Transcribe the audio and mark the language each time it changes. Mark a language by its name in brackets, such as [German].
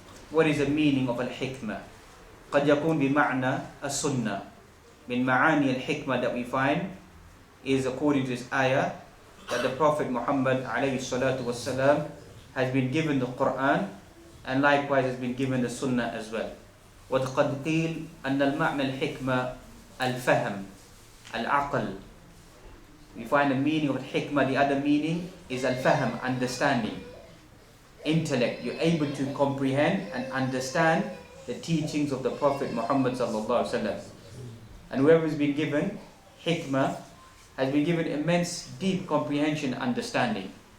[English] What is the meaning of al-hikmah? [Arabic] قد يكون بمعنى السنة. من معاني الحكمة [English] that we find is, according to this ayah, that the Prophet Muhammad alayhi salatu wasalam has been given the Quran, and likewise has been given the Sunnah as well. [Arabic] وقد قيل أن المعنى الحكمة الفهم العقل. [English] We find the meaning of hikmah, the other meaning is al-fahm, understanding, intellect. You're able to comprehend and understand the teachings of the Prophet Muhammad sallallahu alaihi wasallam. And whoever has been given hikmah has been given immense deep comprehension and understanding.